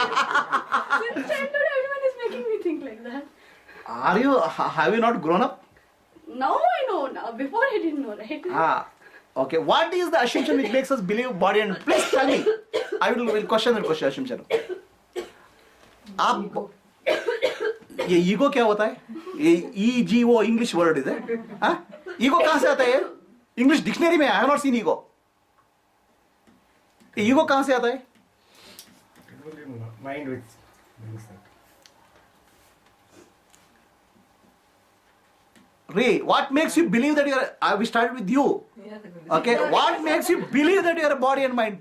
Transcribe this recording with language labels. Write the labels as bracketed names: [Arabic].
[English] Since childhood, everyone is making me think like that. Have you not grown up? Now I know now. Before I didn't know, right? Okay. What is the assumption which makes us believe body and... Please tell me. I will question that question assumption. [Hindi] आप ये ego क्या होता है? ये EGO English word है? हाँ? Ego कहाँ से आता है? इंग्लिश डिक्शनरी में I have not seen ego. Ego कहाँ से आता है? [English] Mind which brings that. Ray, what makes you believe that you are... We started with you. Okay, what makes you believe that you are a body and mind?